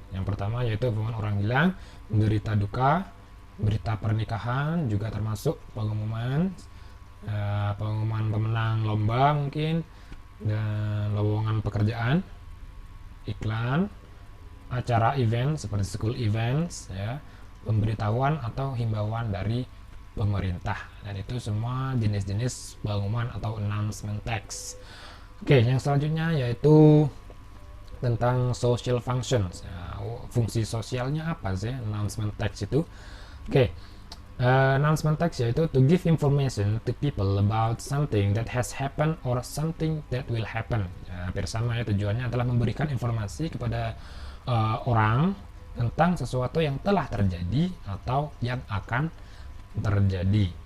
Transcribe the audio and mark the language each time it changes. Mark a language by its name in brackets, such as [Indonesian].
[Indonesian] Yang pertama yaitu pengumuman orang hilang, berita duka, berita pernikahan juga termasuk pengumuman, pengumuman pemenang lomba mungkin, dan lowongan pekerjaan, iklan, acara event seperti school events, ya, pemberitahuan atau himbauan dari pemerintah. Dan itu semua jenis-jenis pengumuman atau announcement text. Oke, yang selanjutnya yaitu tentang social functions. Fungsi sosialnya apa sih announcement text itu? Oke, announcement text yaitu [English] to give information to people about something that has happened or something that will happen. [Indonesian] Hampir sama ya, tujuannya adalah memberikan informasi kepada orang tentang sesuatu yang telah terjadi atau yang akan terjadi.